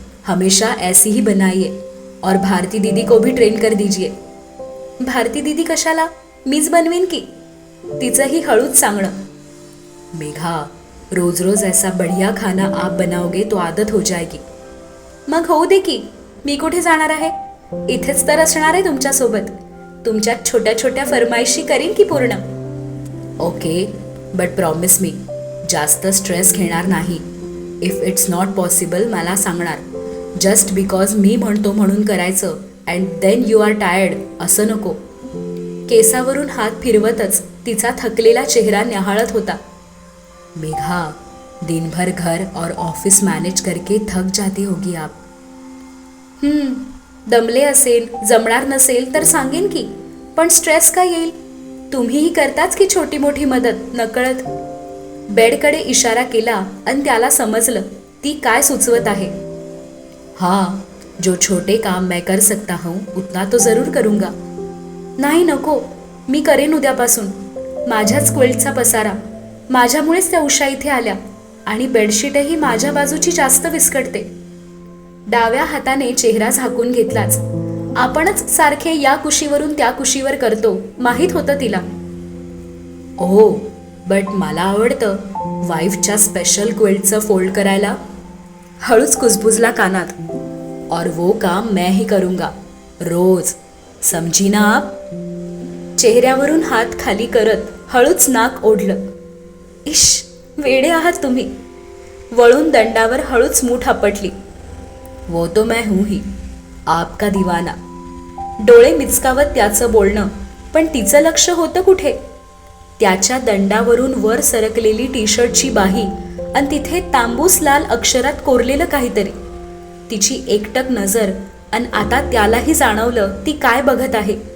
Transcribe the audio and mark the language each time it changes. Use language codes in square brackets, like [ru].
[hi] हमेशा ऐसी ही बनाइए, और भारती दीदी को भी ट्रेन कर दीजिए. [mr] भारती दीदी कशाला? मीच बनवीन की, तिचंही हळूच सांगणं. [hi] मेघा, रोज रोज ऐसा बढ़िया खाना आप बनाओगे तो आदत हो जाएगी. [mr] मग होऊ दे की, मी कुठे जाणार आहे? इथेच तर असणार आहे तुमच्यासोबत. तुमच्या छोट्या छोट्या फरमाईशी करीन की पूर्ण. ओके, बट प्रॉमिस मी, जास्त स्ट्रेस घेणार नाही. [en] if it's not possible [mr] मला सांगणार. जस्ट बिकॉज मी म्हणतो म्हणून करायचं [en] and then you are tired [mr] असं नको. केसावरून हात फिरवतच तिचा थकलेला चेहरा न्याहाळत होता. [hi] मेघा, दिनभर घर और ऑफिस मॅनेज करके थक जाती होगी आप. [mr] दमले असेल, जमणार नसेल तर सांगेन की, पण स्ट्रेस का येईल? तुम्हीही करताच की छोटी मोठी मदत नकळत. बेडकडे इशारा केला आणि त्याला समजलं ती काय सुचवत आहे. [hi] हाँ, जो छोटे काम मैं कर सकता हूँ उतना तो जरूर करूँगा. [mr] नाही नको, मी करेन उद्यापासून. माझ्याच क्विल्टचा पसारा, माझ्यामुळेच त्या उषा इथे आल्या आणि बेडशीटही माझ्या बाजूची जास्त विस्कटते. डाव्या हाताने चेहरा झाकून घेतलाच. आपणच सारखे या कुशीवरून त्या कुशीवर करतो माहीत होतं तिला. ओ, बट मला आवडतं वाईफच्या स्पेशल क्विल्टचं फोल्ड करायला. हळूच कुजबुजला कानात. [hi] और वो काम मैं ही करूंगा रोज, समझी ना आप. [mr] चेहऱ्यावरून हात खाली करत हळूच नाक ओढलं. इश, वेडे आहात तुम्ही. वळून दंडावर हळूच मूठ आपटली. [hi] वो तो मैं हूं ही, आपका दिवाना. [mr] डोळे मिचकावत त्याचं बोलणं, पण तिचं लक्ष होतं कुठे? त्याच्या दंडावरून वर सरकलेली टी शर्टची बाही आणि तिथे तांबूस लाल अक्षरात कोरलेलं काहीतरी. तिची एकटक नजर, आणि आता त्यालाही जाणवलं ती काय बघत आहे.